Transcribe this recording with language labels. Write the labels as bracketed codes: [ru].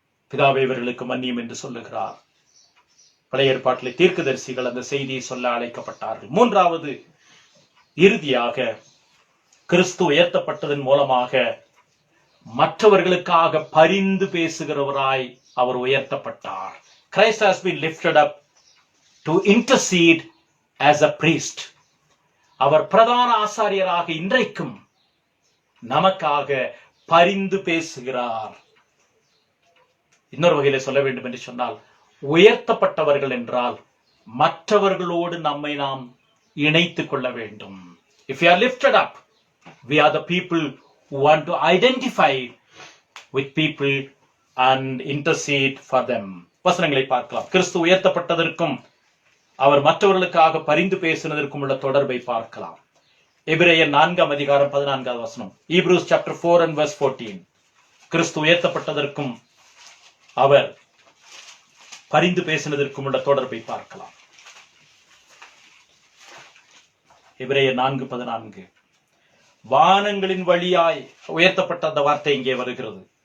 [ta] பிதாவே இவர்களுக்கு மன்னியும் என்று சொல்லுகிறார். பழைய ஏற்பாட்டிலே தீர்க்கதரிசிகள் அந்த செய்தியை சொல்ல அழைக்கப்பட்டார்கள். மூன்றாவது, இறுதியாக கிறிஸ்து உயர்த்தப்பட்டதன் மூலமாக மற்றவர்களுக்காக பரிந்து பேசுகிறவராய் அவர் உயர்த்தப்பட்டார். [en] Christ has been lifted up to intercede as a priest. [ta] அவர் பிரதான ஆசாரியராக இன்றைக்கும் நமக்காக பரிந்து பேசுகிறார். இன்னொரு வகையில சொல்ல வேண்டும் என்று சொன்னால், உயர்த்தப்பட்டவர்கள் என்றால் மற்றவர்களோடு நம்மை நாம் இணைத்துக் கொள்ள வேண்டும். [en] If we are lifted up, we are the people who want to identify with people and intercede for them. [ta] வசனங்களை பார்க்கலாம். கிறிஸ்து உயர்த்தப்பட்டதற்கும் அவர் மற்றவர்களுக்காக பரிந்து பேசினதற்கும் உள்ள தொடர்பை பார்க்கலாம். [en] எபிரேயர் 4:14 Hebrews chapter 4 and verse 14. [ta] கிறிஸ்து உயர்த்தப்பட்டதற்கும் அவர் பரிந்து பேசினதற்கும் உள்ள தொடர்பை பார்க்கலாம். எபிரேயர் 4:14. வானங்களின் வழியாய் உயர்த்தப்பட்ட அந்த வார்த்தை இங்கே வருகிறது.